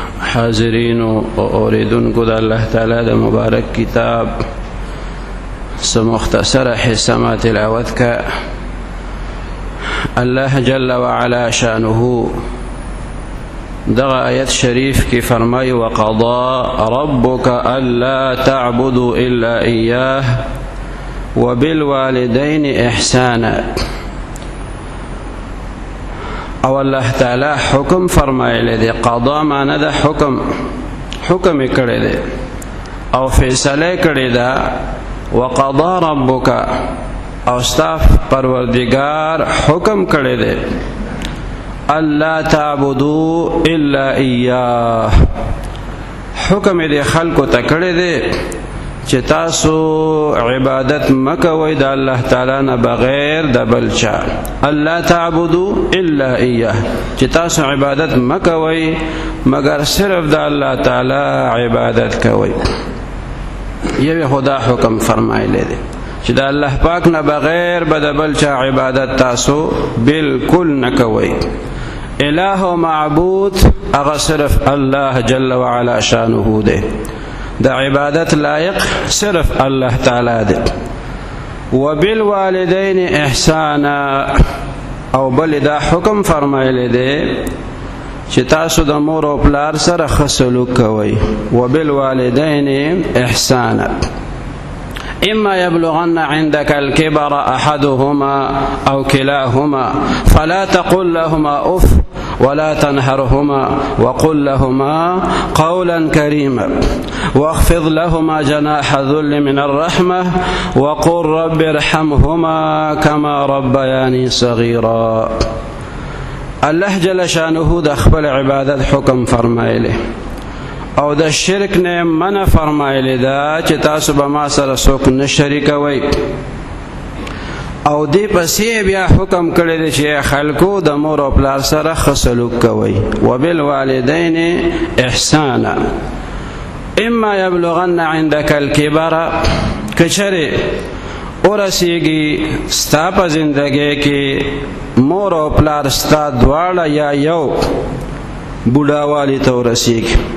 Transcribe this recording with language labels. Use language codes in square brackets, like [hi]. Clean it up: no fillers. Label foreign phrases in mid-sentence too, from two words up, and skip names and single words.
[ps] حاضرین و اوریدونکو د الله تعالی د مبارک کتاب سو مختصر حصہ ما تلاوت کا [ar] اللہ جل وعلا شانه [ps] دغه آیت شریف کی فرمائی [ar] وقضى ربك ألا تعبدوا إلا إياه وبالوالدين إحسانا [ps] او الله تعالی حکم فرمایلی دی قضا معنی د حکم کړی دی او فیصله کړی دا [ar] وقضى ربک [ps] او استاف پروردگار حکم کړی دی [ar] الا تعبدوا الا اياه [ps] حکم دی خلق ته کړی دی چې تاسو عبادت مکوئ د الله تعالی نه بغیر د بل چا [ar] الله تعبدوا الا اياه [ps] چې تاسو عبادت مکوئ مگر صرف د الله تعالی عبادت کوئ یو خدا حکم فرمایلی دی چې د الله پاک نه بغیر د بل چا عبادت تاسو بالکل نه کوئ الہ و معبود اغا صرف [ar] الله جل وعلا شانه [ps] دی دا عبادت لائق صرف اللہ تعالی دے [ar] وبالوالدین احسانا [ps] او بل دا حکم فرمائے دے چې تاسو د مور او پلار سره ښه سلوک کوئ [ar] وبالوالدین احسانا اما يبلغن عندك الكبر احدهما او كلاهما فلا تقل لهما اف ولا تنهرهما وقل لهما قولا كريما واخفض لهما جناح الذل من الرحمة وقل رب ارحمهما كما ربياني صغيرا الله جل شانه [ps] د خپل عبادت حکم فرمایلی او د شرک نه منع فرمایلی دا چې تاسو به ما سره څوک نه شریکوئ او دی پسې بیا حکم کړی دی چې خلکو د مور او پلار سره ښه سلوک کوئ [ar] وبالوالدین احسانا اما یبلغن عندك الکبر [ps] کچره ورسیږي ستا په زندګۍ کې مور او پلار ستا دواړه یا یو بوډاوالي ته ورسیږي